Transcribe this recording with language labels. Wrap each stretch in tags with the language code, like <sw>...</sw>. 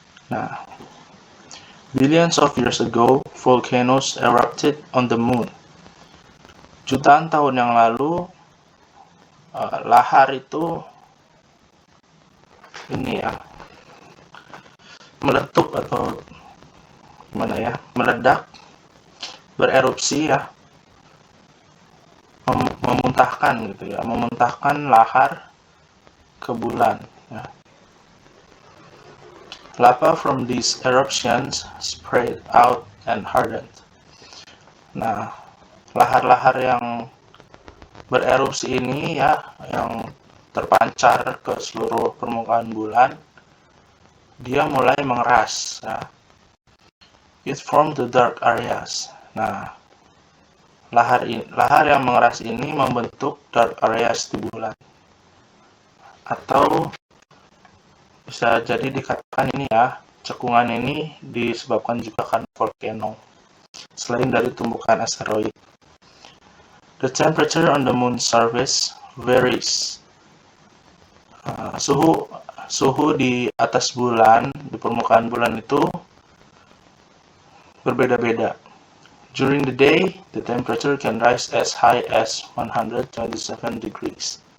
<en>Nah, billions of years ago, volcanoes erupted on the moon.</en> <id>Jutaan tahun yang lalu, lahar itu ini ya, meletup atau gimana ya, meledak, bererupsi ya, memuntahkan gitu ya, memuntahkan lahar ke bulan ya.</id> <en>Lava from these eruptions spread out and hardened.</en> <id>Nah, lahar-lahar yang bererupsi ini ya, yang terpancar ke seluruh permukaan bulan, dia mulai mengeras ya.</id> <en>It formed the dark areas.</en> <id>Nah, lahar yang mengeras ini membentuk dark areas di bulan. Atau bisa jadi dikatakan ini ya, cekungan ini disebabkan juga karena volcano, selain dari tumbukan asteroid.</id> <en>The temperature on the moon's surface varies.</en> <id>Suhu di atas bulan, di permukaan bulan itu berbeda-beda.</id> <en>During the day, the temperature can rise as high as 127 degrees.</en>